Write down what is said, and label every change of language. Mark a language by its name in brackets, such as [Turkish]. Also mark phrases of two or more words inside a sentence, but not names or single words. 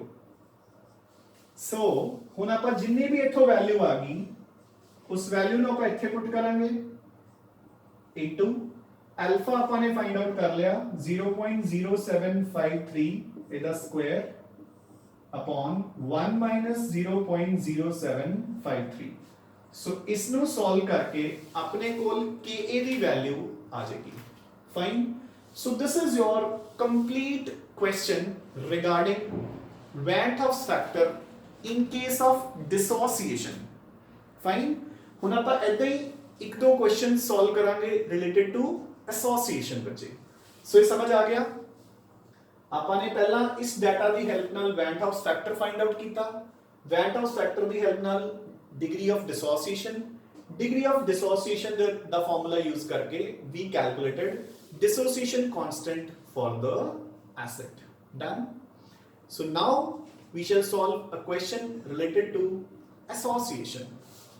[Punjabi] ਸੋ ਹੁਣ ਆਪਾਂ ਜਿੰਨੀ ਵੀ ਇੱਥੋਂ ਵੈਲਿਊ ਆ ਗਈ ਉਸ ਵੈਲਿਊ ਨੂੰ ਆਪਾਂ ਇੱਥੇ ਪੁੱਟ ਕਰਾਂਗੇ [English] into alpha [Punjabi] ਆਪਾਂ ਨੇ [English] find out [Punjabi] ਕਰ ਲਿਆ 0.0753 ਇਹਦਾ ਸਕੁਆਇਰ [English] upon 1 minus [Punjabi] 0.0753. ਸੋ ਇਸ ਨੂੰ ਸੋਲਵ ਕਰਕੇ ਆਪਣੇ ਕੋਲ Ka ਦੀ ਵੈਲਿਊ ਆ ਜਾਏਗੀ. [English] Fine. So this is your complete question regarding Van 't Hoff's factor in case of dissociation. Fine. [Punjabi] ਹੁਣ ਆਪਾਂ ਇਦਾਂ ਹੀ ਇੱਕ ਦੋ [English] question solve [Punjabi] ਕਰਾਂਗੇ [English] related to association [Punjabi] ਬੱਚੇ. ਸੋ ਇਹ ਸਮਝ ਆ ਗਿਆ. ਆਪਾਂ ਨੇ ਪਹਿਲਾਂ ਇਸ ਡਾਟਾ ਦੀ ਹੈਲਪ ਨਾਲ Van 't Hoff's factor [English] find out [Punjabi] ਕੀਤਾ. [English] Van 't Hoff's factor [Punjabi] ਦੀ ਹੈਲਪ ਨਾਲ [English] degree of dissociation [Punjabi] ਦਾ ਫਾਰਮੂਲਾ ਯੂਜ਼ ਕਰਕੇ [English] we calculated dissociation constant for the acid. Done. So now we shall solve a question related to association.